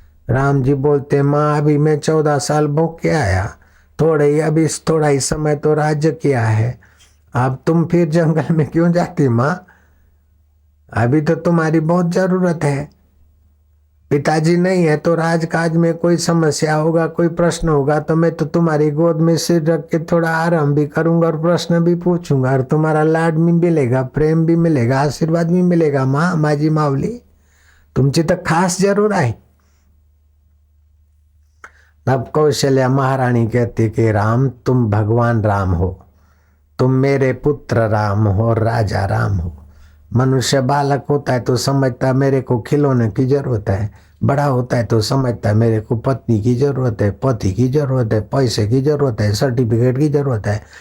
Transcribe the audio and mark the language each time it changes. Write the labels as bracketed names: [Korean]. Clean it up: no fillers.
[Hindi] राम जी बोलते माँ अभी मैं 14 साल भोग के आया, अभी थोड़ा ही समय तो राज्य किया है, अब तुम फिर जंगल में क्यों जाती माँ, अभी तो तुम्हारी बहुत जरूरत है। पिताजी नहीं है तो राजकाज में कोई समस्या होगा, कोई प्रश्न होगा तो मैं तो तुम्हारी गोद में सिर रख के थोड़ा आराम भी करूंगा और प्रश्न भी पूछूंगा और तुम्हारा लाड भी मिलेगा, प्रेम भी मिलेगा, आशीर्वाद भी मिलेगा। [Marathi] माँ माझी मावली तुमची तर खास जरूर आहे। [Hindi] तब कौशल्या महारानी कहती कि राम तुम भगवान राम हो, तुम मेरे पुत्र राम हो और राजा राम हो। मनुष्य बालक होता है तो समझता है मेरे को खिलौने की जरूरत है, बड़ा होता है तो समझता है मेरे को पत्नी की जरूरत है, पति की जरूरत है, पैसे की जरूरत है, सर्टिफिकेट की जरूरत है।